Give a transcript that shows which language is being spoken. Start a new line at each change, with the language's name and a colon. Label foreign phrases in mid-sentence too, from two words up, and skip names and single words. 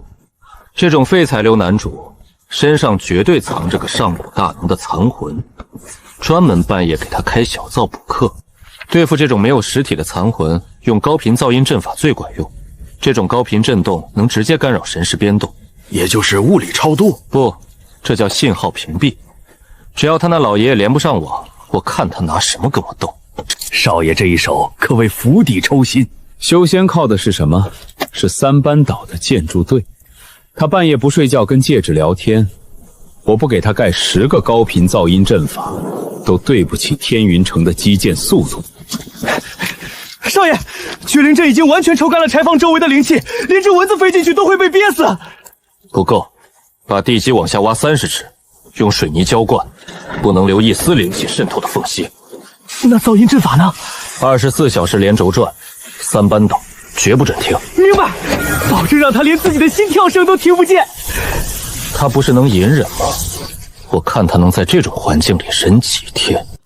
Chinese: 這種廢材流男主身上絕對藏着個上古大能的殘魂，專門半夜給他開小灶補課。對付這種沒有實體的殘魂，用高頻噪音陣法最管用。這種高頻震動能直接干擾神識編動，也就是物理超度。不，這叫信號屏蔽。只要他那老爺爺連不上網，我看他拿什麼跟我鬥。少爺這一手可謂釜底抽薪。修仙靠的是什麼？是三班倒的建築隊。他半夜不睡覺跟戒指聊天，我不給他蓋10 個高頻噪音陣法，都對不起天雲城的基建速度。少爺，絕靈陣已經完全抽乾了柴房周圍的靈氣，連隻蚊子飛進去都會被憋死。不夠，把地基往下挖30尺，用水泥澆灌，不能留一絲靈氣滲透的縫隙。那噪音陣法呢？24小時連軸轉，3班倒，絕不准停。明白，保證讓他連自己的心跳聲都聽不見。他不是能隱忍嗎？我看他能在這種環境裡忍幾天。